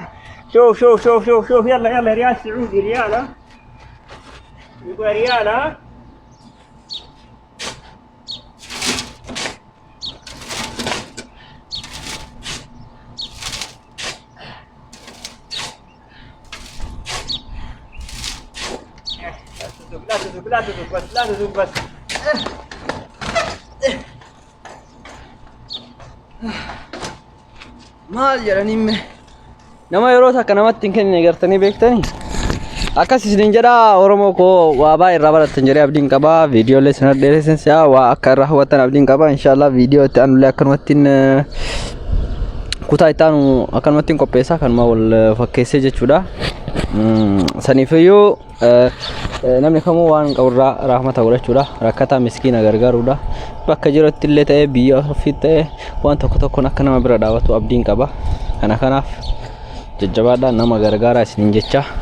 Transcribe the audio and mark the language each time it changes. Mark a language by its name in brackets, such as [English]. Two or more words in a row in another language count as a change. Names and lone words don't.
[Arabic] شوف يلا ريال سعودي ريال ها يبغى ريال ها لا تذوق بس [Oromo] maal jedhanimme nama yeroo takka namatti hin kennine gartanii beektanii akkas isin jedha Oromoo koo waa baay'ee irraa barattan jedhee abdiin qaba viidiyoolee sana dheeressensa waa akka irraa hawwattan abdiin qaba inshallah viidiyoo itti aanulee akkanumattiin kutaa itti aanu akkanumattiin qopheessaa kanuma wal fakkeessee jechuudha saniifiyyuu namni kamuu waan qaburraa rahmata godhachuudha rakkataa miskiina gargaaruudha bakka jirutti illee ta'ee biyya ofiitti ta'ee waan tokkoon akka nama bira dhaabatu abdiin qaba kanaaf jajjabaadhaan nama gargaaraa isiniin jecha